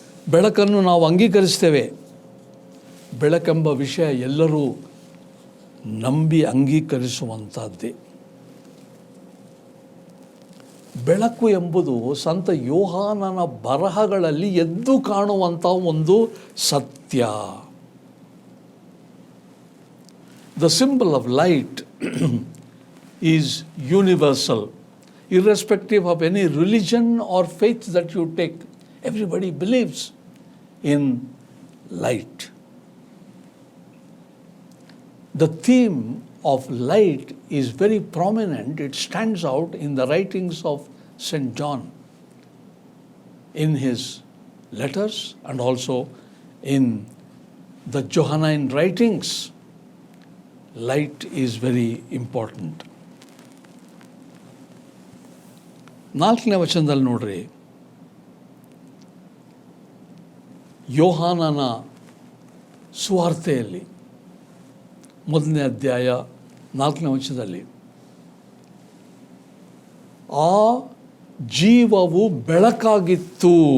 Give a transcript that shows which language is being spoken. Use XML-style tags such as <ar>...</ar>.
<kn>ಬೆಳಕನ್ನು ನಾವು ಅಂಗೀಕರಿಸ್ತೇವೆ. ಬೆಳಕೆಂಬ ವಿಷಯ ಎಲ್ಲರೂ ನಂಬಿ ಅಂಗೀಕರಿಸುವಂಥದ್ದೇ. ಬೆಳಕು ಎಂಬುದು ಸಂತ ಯೋಹಾನನ ಬರಹಗಳಲ್ಲಿ ಎದ್ದು ಕಾಣುವಂಥ ಒಂದು ಸತ್ಯ.</kn> <en>The symbol of light is universal, irrespective of any religion or faith that you take. Everybody believes in light. The theme of light is very prominent. It stands out in the writings of St. John, in his letters and also in the Johannine writings. Light is very important.</en> <kn>4ನೇ ವಚನದಲ್ಲಿ ನೋಡ್ರಿ, ಯೋಹಾನನ ಸುವಾರ್ತೆಯಲ್ಲಿ 1ನೇ ಅಧ್ಯಾಯ 4ನೇ ವಚನದಲ್ಲಿ, ಆ ಜೀವವು ಬೆಳಕಾಗಿತ್ತು.</kn>